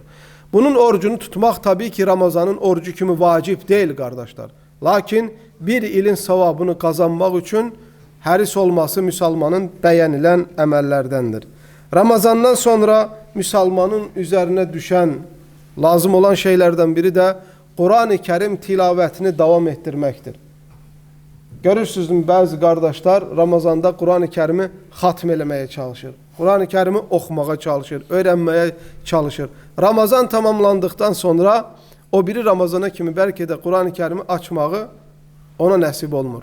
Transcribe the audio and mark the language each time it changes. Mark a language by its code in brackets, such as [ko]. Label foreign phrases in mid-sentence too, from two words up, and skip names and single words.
[tr] Bunun orucunu tutmak tabii ki Ramazanın orucu kimi vacip değil kardeşler. Lakin bir ilin savabını kazanmak için həris olması Müslümanın beğenilen emellerdendir. Ramazandan sonra Müslümanın üzerine düşen lazım olan şeylerden biri de Qur'an-ı Kerim [az] tilavətini davam etdirməkdir. Görürsünüz, bəzi qardaşlar Ramazanda Qur'an-ı Kerimi xatm eləməyə çalışır. Qur'an-ı Kerimi oxumağa çalışır, öyrənməyə çalışır. Ramazan tamamlandıqdan sonra o biri Ramazana kimi bəlkə də Qur'an-ı Kerimi açmağı ona nəsib olmur.